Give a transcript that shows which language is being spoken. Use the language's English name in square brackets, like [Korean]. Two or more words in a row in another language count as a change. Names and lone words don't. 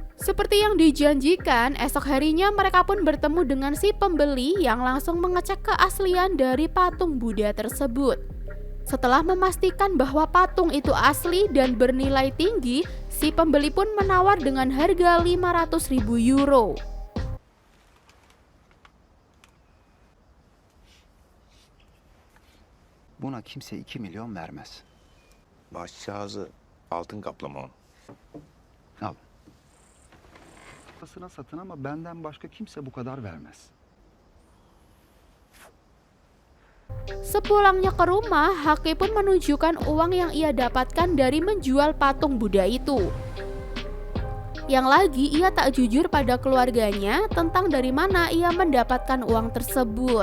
[Indonesian] Seperti yang dijanjikan, esok harinya mereka pun bertemu dengan si pembeli yang langsung mengecek keaslian dari patung Buddha tersebut. Setelah memastikan bahwa patung itu asli dan bernilai tinggi, si pembeli pun menawar dengan harga 500.000 euro. [Turkish] Buna kimse 2 milyon vermez. Başçağızı altın kaplama. Al. Parasına satın ama benden başka kimse bu kadar vermez. [Indonesian] Sepulangnya ke rumah, Haki pun menunjukkan uang yang ia dapatkan dari menjual patung Buddha itu. Yang lagi, ia tak jujur pada keluarganya tentang dari mana ia mendapatkan uang tersebut.